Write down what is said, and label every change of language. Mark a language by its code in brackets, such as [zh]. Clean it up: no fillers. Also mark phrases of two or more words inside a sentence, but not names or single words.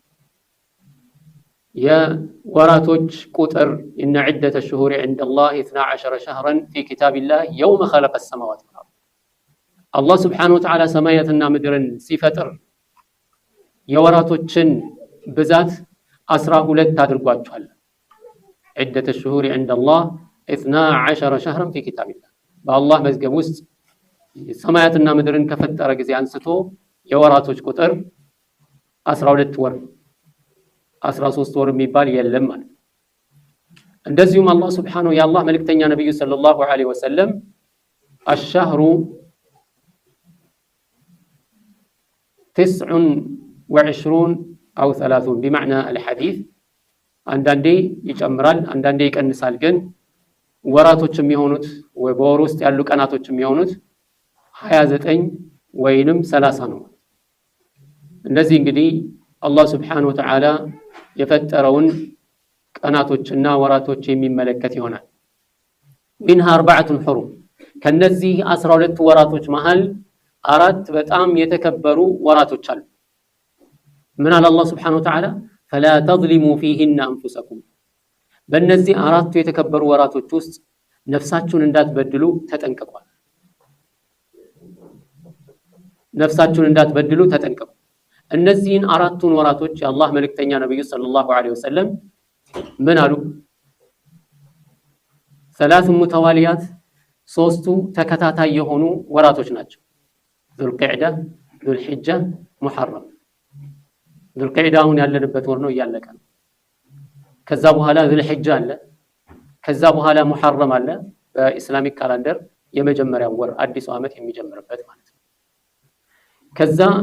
[am] የወራቶች ቁጥር [ar] إن عدة الشهور عند الله 12 شهرا في كتاب الله يوم خلق السماوات والأرض። [am] አላህ [ar] سبحانه وتعالى [am] ሰማያትና ምድርን ሲፈጥር የወራቶችን ብዛት 12 አድርጓቸዋል። [ar] عدة الشهور عند الله 12 شهرا في كتاب الله [am] በአላህ መዝገብ ውስጥ ሰማያትና ምድርን ከፈጠረ ጊዜ አንስቶ የወራቶች ቁጥር 12 ወር 13 ወር የሚባል የለም ማለት። እንደዚሁም አላህ ሱብሓነሁ የአላህ መልእክተኛ ነብዩ [ar] صلى الله عليه وسلم [am] الشهر [ar] 29 أو 30 بمعنى الحديث [am] አንዳንዴ ይጨምራል አንዳንዴ ይቀንሳል ግን ወራቶች የሚሆኑት ወይ በወር ውስጥ ያሉ ቀናቶች የሚሆኑት 29 ወይንም 30 ነው። እንደዚህ እንግዲህ አላህ [ar] سبحانه وتعالى [am] የፈጠረውን ቀናቶችና ወራቶች የሚመለከት ይሆናል። [ar] منها 4 حرم [am] ከነዚህ 12 ወራቶች መሃል አራት በጣም የተከበሩ ወራቶች አሉ። ምን አለ አላህ [ar] سبحانه وتعالى فلا تظلموا فيهن أنفسكم [am] በእነዚህ አራቱ የተከበሩ ወራቶች ውስጥ ነፍሳችሁን እንዳትበድሉ ተጠንቀቁ። ነፍሳችሁን እንዳትበድሉ ተጠንቀቁ። እነዚህን አራቱን ወራቶች የአላህ መልእክተኛ ነብዩ [ar] صلى الله عليه وسلم [am] ምን አሉ? [ar] ثلاث متواليات [am] ሶስቱ ተከታታይ የሆኑ ወራቶች ናቸው። ዙልቂዕዳ፣ ዙልሂጃ፣ ሙሐረም። ዙልቂዕዳውን ያለንበት ወር ነው እያለቀ ነው። ከዛ በኋላ ዙልሂጃ አለ። ከዛ በኋላ ሙሐረም አለ። በኢስላሚክ ካላንደር የመጀመሪያው ወር አዲሱ ዓመት የሚጀምርበት ማለት ነው። ከዛ